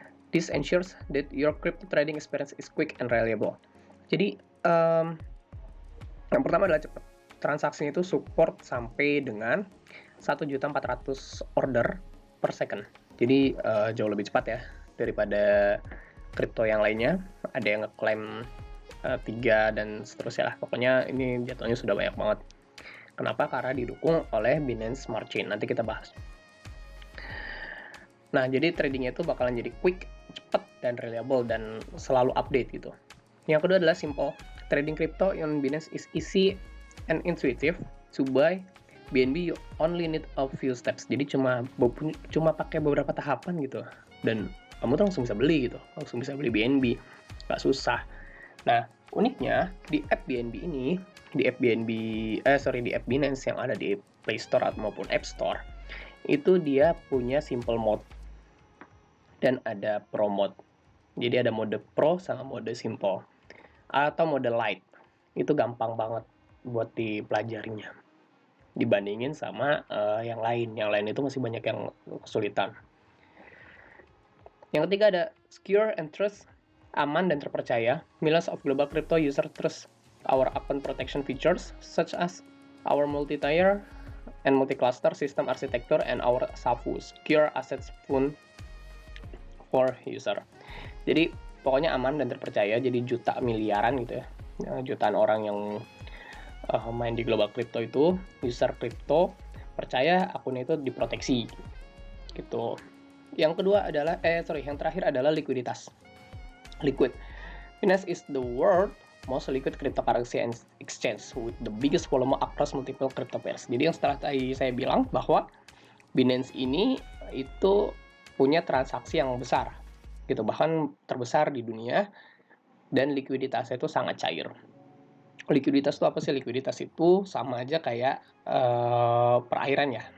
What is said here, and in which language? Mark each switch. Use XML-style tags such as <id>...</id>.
<en>This ensures that your crypto trading experience is quick and reliable.</en> <id>Jadi, yang pertama adalah cepat. Transaksinya itu support sampai dengan 1.400.000 order per second. Jadi jauh lebih cepat ya daripada kripto yang lainnya. Ada yang ngeklaim 3 dan seterusnya lah. Pokoknya ini jatuhnya sudah banyak banget. Kenapa? Karena didukung oleh Binance Smart Chain. Nanti kita bahas. Nah, jadi tradingnya itu bakalan jadi quick, cepat, dan reliable, dan selalu update gitu. Yang kedua adalah simple.</id> <en>Trading crypto on Binance is easy and intuitive. To buy BNB, you only need a few steps.</en> <id>Jadi cuma pakai beberapa tahapan gitu. Dan kamu tuh langsung bisa beli gitu. Langsung bisa beli BNB. Nggak susah. Nah, uniknya di app BNB ini, di app Binance yang ada di Play Store maupun App Store, itu dia punya simple mode dan ada pro mode. Jadi ada mode pro sama mode simple atau mode light. Itu gampang banget buat dipelajarinya dibandingin sama yang lain. Yang lain itu masih banyak yang kesulitan. Yang ketiga ada</id> <en>secure and trust,</en> <id>aman dan terpercaya.</id> <en>Millions of global crypto user trust our account protection features such as our multi-tier and multi-cluster system architecture and our SAFU, secure assets fund for user.</en> <id>Jadi pokoknya aman dan terpercaya. Jadi juta miliaran gitu ya, jutaan orang yang main di global crypto itu, user crypto percaya akunnya itu diproteksi gitu. Yang kedua adalah yang terakhir adalah likuiditas.</id> <en>Liquid. Binance is the world most liquid cryptocurrency exchange with the biggest volume across multiple crypto pairs.</en> <id>Jadi yang setelah tadi saya bilang bahwa Binance ini itu punya transaksi yang besar gitu, bahkan terbesar di dunia, dan likuiditasnya itu sangat cair. Likuiditas itu apa sih? Likuiditas itu sama aja kayak perairan ya.</id>